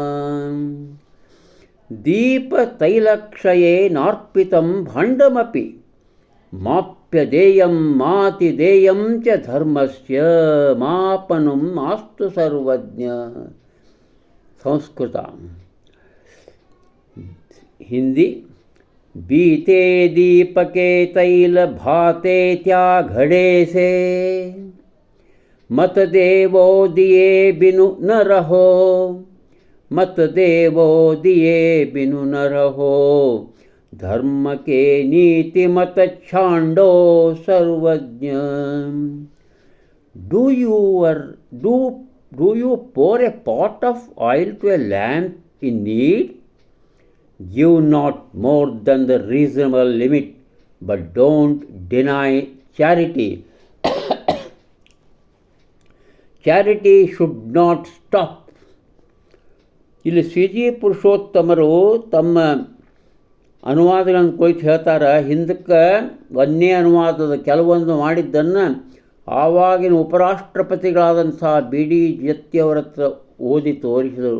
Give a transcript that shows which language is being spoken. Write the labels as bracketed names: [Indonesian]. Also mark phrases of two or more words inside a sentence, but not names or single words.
[Sanskrit] ದೀಪ ತೈಲಕ್ಷಯೇ ನಾರ್ಪಿತಂ ಭಾಂಡಮಪಿ, ಮಾಪ್ಯದೇಯಂ ಮಾತಿದೇಯಂ ಚ ಧರ್ಮಸ್ಯ, ಮಾಪನಂ ಮಾಸ್ತು ಸರ್ವಜ್ಞ. [Kannada] ಸಂಸ್ಕೃತ. ಹಿಂದಿ. [Hindi] बीते दीपके तैल भाते त्या घड़े से, मत देवो दिए बिनु न रहो, मत देवो दिए बिनु न रहो, धर्म के नीति मत छांडो सर्वज्ञ. [English] Do you pour a pot of oil to a lamp in need? Give not more than the reasonable limit, but don't deny charity. Charity should not stop. [Kannada] ಇಲ್ಲಿ ಸಿ ಜಿ ಪುರುಷೋತ್ತಮರು ತಮ್ಮ ಅನುವಾದಗಳನ್ನು ಕುರಿತು ಹೇಳ್ತಾರೆ. ಹಿಂದಕ್ಕೆ 1ನೇ ಅನುವಾದದ ಕೆಲವೊಂದು ಮಾಡಿದ್ದನ್ನು ಆವಾಗಿನ ಉಪರಾಷ್ಟ್ರಪತಿಗಳಾದಂಥ ಬಿ ಡಿ ಜತ್ತಿಯವರ ಹತ್ರ ಓದಿ ತೋರಿಸಿದರು.